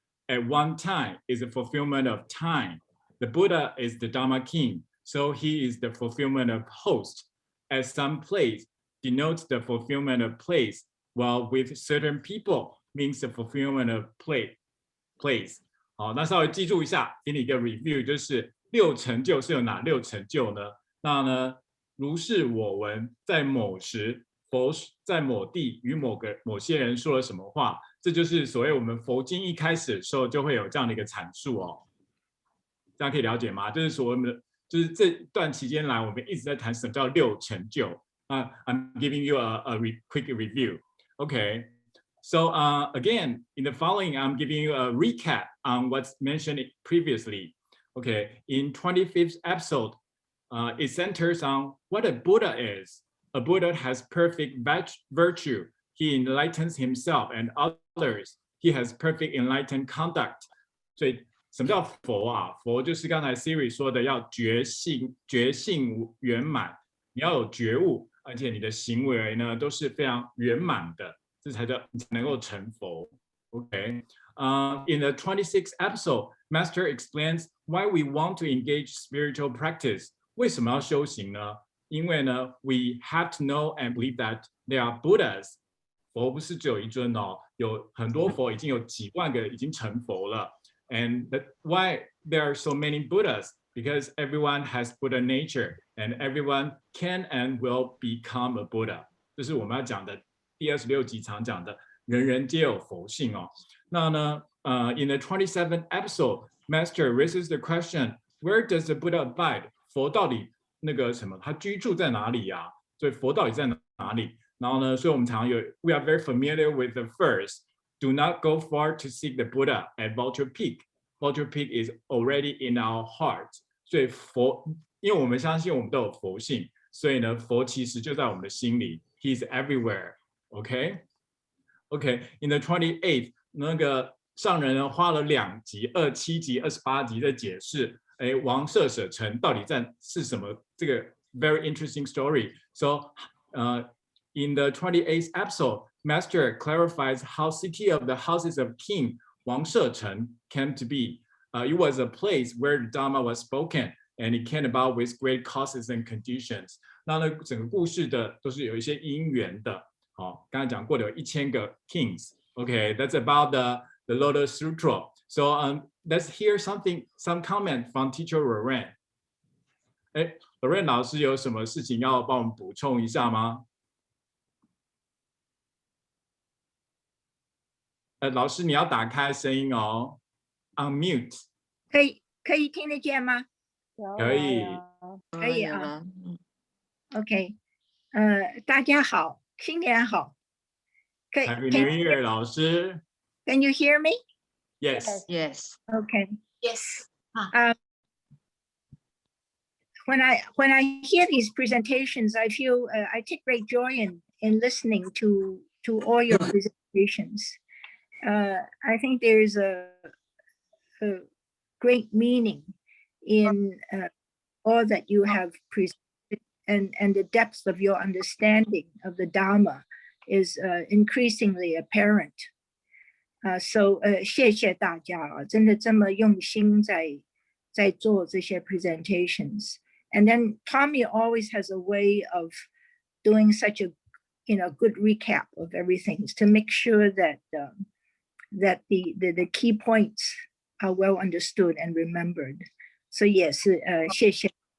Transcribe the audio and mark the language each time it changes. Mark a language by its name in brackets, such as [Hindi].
[English] At one time is the fulfillment of time. The Buddha is the Dharma king, so he is the fulfillment of host. At some place denotes the fulfillment of place, while with certain people means the fulfillment of place. [Chinese] 好，那稍微记住一下，给你一个 review， 就是6成就是有哪6成就呢？那呢，如是我闻，在某时，佛在某地与某些人说了什么话，这就是所谓我们佛经一开始的时候就会有这样的一个阐述哦。这样可以了解吗？就是所谓的，就是这段期间来，我们一直在谈什么叫六成就。 [English] I'm giving you a quick review. Okay. So again, in the following, I'm giving you a recap on what's mentioned previously. Okay, in 25th episode, it centers on what a Buddha is. A Buddha has perfect virtue. He enlightens himself and others. He has perfect enlightened conduct. [Chinese] 所以什么叫佛啊？佛就是刚才 Siri 说的，要觉性圆满，你要有觉悟，而且你的行为呢都是非常圆满的。这才叫能够成佛。Okay. [English] In the 26th episode, Master explains why we want to engage spiritual practice. [Chinese] 为什么要修行呢？因为呢 [English] we have to know and believe that there are Buddhas. [Chinese] 佛不是只有一尊哦，有很多佛，已经有几万个已经成佛了。 [English] And why there are so many Buddhas? Because everyone has Buddha nature, and everyone can and will become a Buddha. [Chinese] 这是我们要讲的。第26集常讲的，人人皆有佛性哦。那呢， [English] in the 27th episode, Master raises the question: Where does the Buddha abide? [Chinese] 佛到底那个什么，他居住在哪里呀？所以佛到底在哪里？然后呢，所以我们常有 [English] ，we are very familiar with the verse: Do not go far to seek the Buddha at Vulture Peak. Vulture Peak is already in our heart. [Chinese] 所以佛，因为我们相信我们都有佛性，所以呢，佛其实就在我们的心里。 [English] He's everywhere. Okay. In the 28th, [Chinese] 那个上人呢花了2集、27集、28集在解释，王舍舍城到底是什么？这个 [English] very interesting story. So, in the 28th episode, Master clarifies how city of the houses of King Wang Shecheng came to be. It was a place where the Dharma was spoken, and it came about with great causes and conditions. [Chinese] 那呢，整个故事的都是有一些因缘的。好，刚才讲过的有1000个 kings. [English] Okay, that's about the Lotus Sutra. So let's hear some comment from Teacher Loren. [Chinese] Loren 老师有什么事情要帮我们补充一下吗？老师你要打开声音哦 ，unmute。可以听得见吗？可以。可以啊。OK， 大家好。新年好。 [English] Happy New Year, 老师。 Can you hear me? Yes. Yes. Okay. Yes. When I hear these presentations, I feel I take great joy in listening to all your presentations. I think there is a great meaning in all that you have presented. And the depth of your understanding of the Dharma is increasingly apparent. So [Chinese] 谢谢大家啊，真的这么用心在做这些 presentations. [English] And then Tommy always has a way of doing such a good recap of everything to make sure that that the key points are well understood and remembered. So yes, [Chinese] 谢谢。